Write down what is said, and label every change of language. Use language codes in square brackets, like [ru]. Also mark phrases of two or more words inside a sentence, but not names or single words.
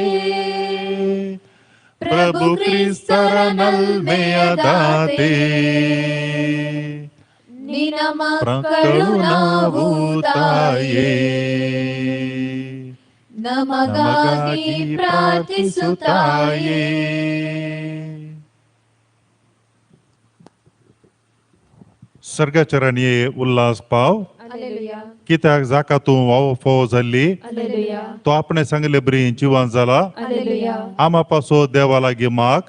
[kn] ಪ್ರಭು ಕ್ರಿಸ್ತರ ನಲ್ಮೆಯದಾತೆ ನಿನ್ನ ಮಕ್ಕಳು ನಾವು ತಾಯೇ ನಮಗಾಗಿ ಪ್ರಾರ್ಥಿಸುತ್ತಾಯೇ. [kok] सर्गचरणी उल्हास पाव हालेलुया कित्याक जाका तूं वावफो जाल्ली हालेलुया तो आपणे सांगले बरी जिवान जाला हालेलुया आमा पासो देवा लागी माग